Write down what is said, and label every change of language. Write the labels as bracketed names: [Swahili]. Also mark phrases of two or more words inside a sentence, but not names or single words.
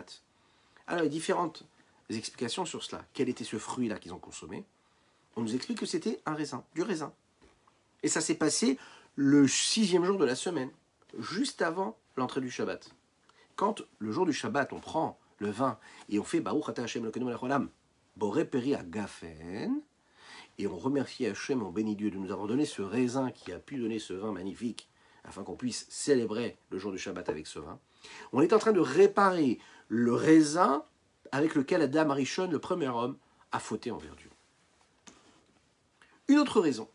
[French] Alors, il y a différentes explications sur cela. Quel était ce fruit-là qu'ils ont consommé? On nous explique que c'était un raisin, du raisin. Et ça s'est passé le 6e jour de la semaine, juste avant l'entrée du Shabbat. Quand le jour du Shabbat, on prend le vin et on fait [Hebrew] ברוך אתה השם אלוקינו מלך העולם, בורא פרי הגפן, [French] et on remercie Hashem, on bénit Dieu de nous avoir donné ce raisin qui a pu donner ce vin magnifique, afin qu'on puisse célébrer le jour du Shabbat avec ce vin. On est en train de réparer le raisin avec lequel Adam Arishon, le premier homme, a fauté envers Dieu. Une autre raison.